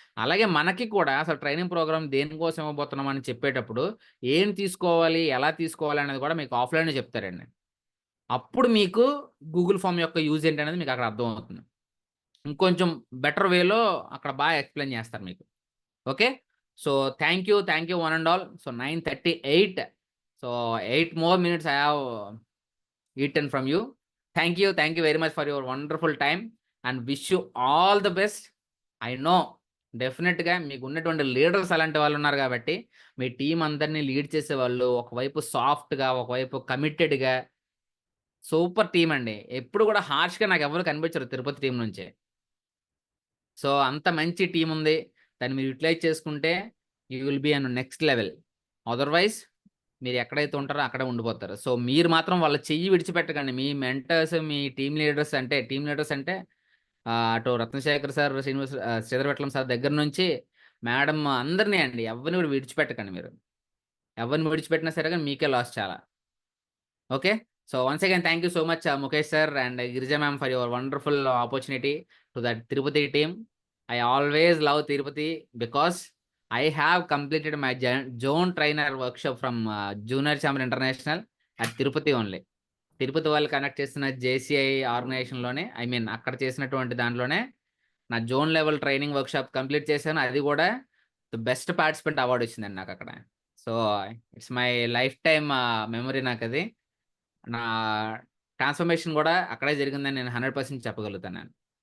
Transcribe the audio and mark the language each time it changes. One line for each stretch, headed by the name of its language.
Telugu: అలాగే మనకి కూడా అసలు ట్రైనింగ్ ప్రోగ్రామ్ దేనికోసం ఇవ్వబోతున్నాం అని చెప్పేటప్పుడు ఏం తీసుకోవాలి, ఎలా తీసుకోవాలి అనేది కూడా మీకు ఆఫ్లైన్లో చెప్తారండి. అప్పుడు మీకు గూగుల్ ఫామ్ యొక్క యూజ్ ఏంటనేది మీకు అక్కడ అర్థమవుతుంది. ఇంకొంచెం బెటర్ వేలో అక్కడ బాగా ఎక్స్ప్లెయిన్ చేస్తారు మీకు.
English: Okay. So thank you one and all. So 9:38. So 8 more minutes I have eaten from you. Thank you very much for your wonderful time and wish you all the best. I know
Telugu: డెఫినెట్గా మీకు ఉన్నటువంటి leaders అలాంటి వాళ్ళు ఉన్నారు కాబట్టి మీ team అందరినీ lead చేసేవాళ్ళు ఒకవైపు సాఫ్ట్గా ఒకవైపు కమిటెడ్గా సూపర్ టీం అండి. ఎప్పుడు కూడా హార్ష్గా నాకు ఎవరు కనిపించరు తిరుపతి టీం నుంచే. సో అంత మంచి టీం ఉంది. దాన్ని మీరు యూటిలైజ్ చేసుకుంటే
English: You will be on next level.
Telugu: Otherwise మీరు ఎక్కడైతే ఉంటారో అక్కడే ఉండిపోతారు. సో మీరు మాత్రం వాళ్ళ చెయ్యి విడిచిపెట్టకండి. మీ మెంటర్స్, మీ టీం లీడర్స్ అంటే అటు రత్నశేఖర్ సార్, శ్రీధరవెట్లం సార్ దగ్గర నుంచి మేడం అందరినీ అండి ఎవరిని కూడా విడిచిపెట్టకండి. మీరు ఎవరిని విడిచిపెట్టినా సరే కానీ మీకే లాస్ చాలా. Okay.
English: So once again, thank you so much, Mukesh sir and Girija ma'am, for your wonderful opportunity to the Tirupati team. I always love Tirupati because I have completed my zone trainer workshop from Junior Chamber International at Tirupati only.
Telugu: Tirupati వాళ్ళు connect చేసిన JCI ఆర్గనైజేషన్లోనే,
English: I mean
Telugu: అక్కడ చేసినటువంటి దాంట్లోనే నా zone level training workshop complete చేశాను. అది కూడా the best participant award వచ్చిందండి నాకు అక్కడ.
English: so it's my lifetime memory
Telugu: నాకు అది. నా ట్రాన్స్ఫర్మేషన్ కూడా అక్కడే జరిగిందని నేను 100% చెప్పగలుగుతాను.